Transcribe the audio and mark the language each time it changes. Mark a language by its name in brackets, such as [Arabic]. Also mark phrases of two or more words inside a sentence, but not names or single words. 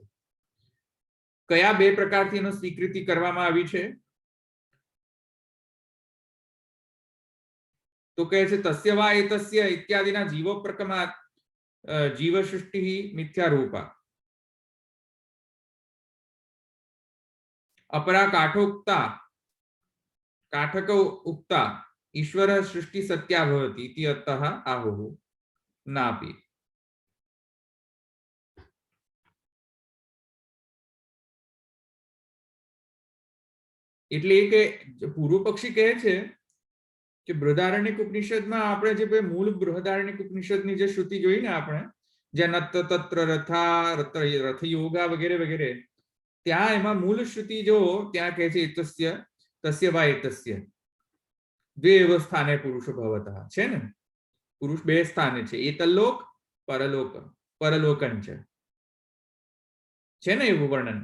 [Gujarati] કયા બે પ્રકારથી એનો સ્વીકૃતિ કરવામાં આવી છે? તો કહે છે [Sanskrit] तस्य वा एतस्य इत्यादिना जीवोपक्रमात् जीव सृष्टि मिथ्या रूपा. अपरा काठोक्ता काठक उक्ता ईश्वर सृष्टि सत्या भवति इति अतः आहुः नापि. [Gujarati] એટલે કે પૂર્વ પક્ષી કહે છે કે બૃહદારણ્યક ઉપનિષદમાં આપણે જે મૂળ બૃહદારણ્યક ઉપનિષદની જે શ્રુતિ જોઈ ને આપણે, જે [Sanskrit] नत्त तत्र रथा रथ योगा [Gujarati] વગેરે વગેરે, ત્યાં એમાં મૂળ શ્રુતિ જો ત્યાં કહે છે [Sanskrit] एतस्य तस्य वा एतस्य द्वे एव स्थाने पुरुषो भवतः [Gujarati] છે ને, પુરુષ બે સ્થાને છે, એતલોક પરલોક પરલોકન છે ને એવું વર્ણન.